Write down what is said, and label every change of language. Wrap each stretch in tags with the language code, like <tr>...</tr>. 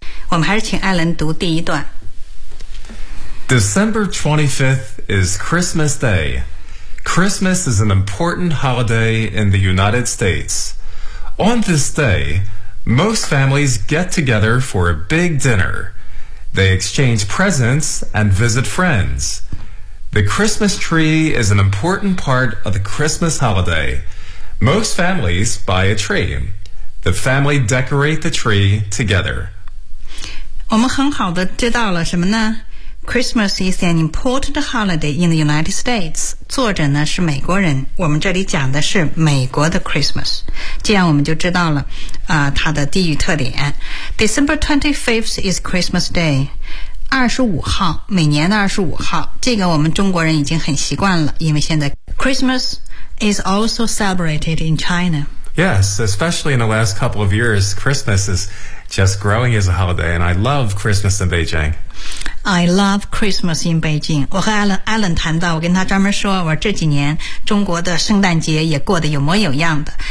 <zh>我们还是请艾伦读第一段。</zh> <en>December 25th is Christmas Day. Christmas is an important holiday in the United States. On this day, most families get together for a big dinner. They exchange presents and visit friends. The Christmas tree is an important part of the Christmas holiday. Most families buy a tree. The family decorate the tree together.</en> <zh>我们很好的知道了什么呢？</zh> <en>Christmas is an important holiday in the United States.</en> <zh>作者呢是美国人，我们这里讲的是美国的 Christmas. 这样我们就知道了它的地域特点。</zh> <en>December 25th is Christmas Day.</en> <zh>25号，每年的25号，这个我们中国人已经很习惯了，因为现在</zh> <en>Christmas is also celebrated in China. Yes, especially in the last couple of years, Christmas isJust growing as a holiday, and I love Christmas in Beijing. I love Christmas in Beijing.</en> <zh>我和 Alan 谈到，我跟他专门说，我这几年中国的圣诞节也过得有模有样的。</zh>